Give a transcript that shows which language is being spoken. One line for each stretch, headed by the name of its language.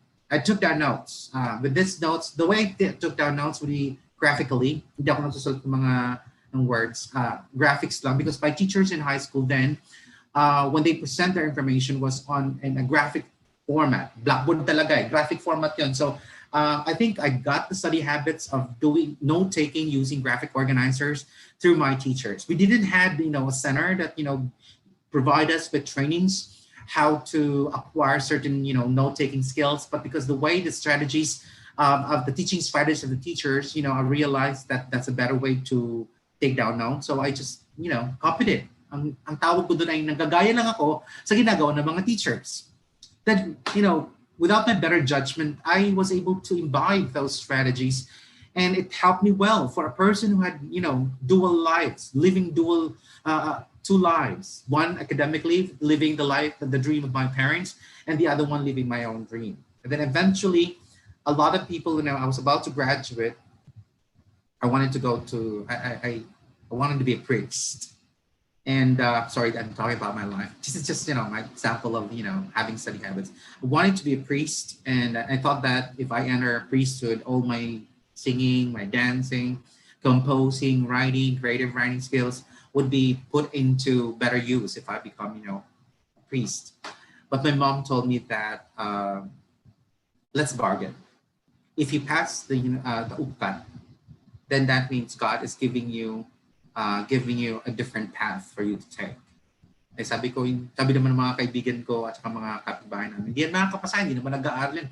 English: I took down notes. With these notes, the way I took down notes would be graphically.
Filipino: Hindi ako nagsusulat ng mga ng words.
English: Graphics lang because my teachers in high school then, when they present their information was in a graphic format. Blackboard talaga graphic format yun. So I think I got the study habits of doing note-taking using graphic organizers through my teachers. We didn't have, a center that, provide us with trainings how to acquire certain, note-taking skills. But because the way the strategies of the teaching strategies of the teachers, I realized that that's a better way to take down notes. So I just, copied it.
Filipino: Ang tawag ko doon ay nagagaya lang ako sa ginagawa ng mga teachers.
English: That, without my better judgment, I was able to imbibe those strategies and it helped me well for a person who had, dual lives, living two lives. One academically, living the dream of my parents, and the other one living my own dream. And then eventually, a lot of people, I was about to graduate, I wanted to go to, I wanted to be a priest. And sorry, I'm talking about my life. This is just, my example of, having study habits. I wanted to be a priest. And I thought that if I enter priesthood, all my singing, my dancing, composing, writing, creative writing skills would be put into better use if I become, a priest. But my mom told me that let's bargain. If you pass the UPCAT, then that means God is giving you a different path for you to take.
Filipino: Eh sabi naman ng mga kaibigan ko at saka mga kapitbahay namin, hindi yan makakapasa, hindi naman nag-aaral yan.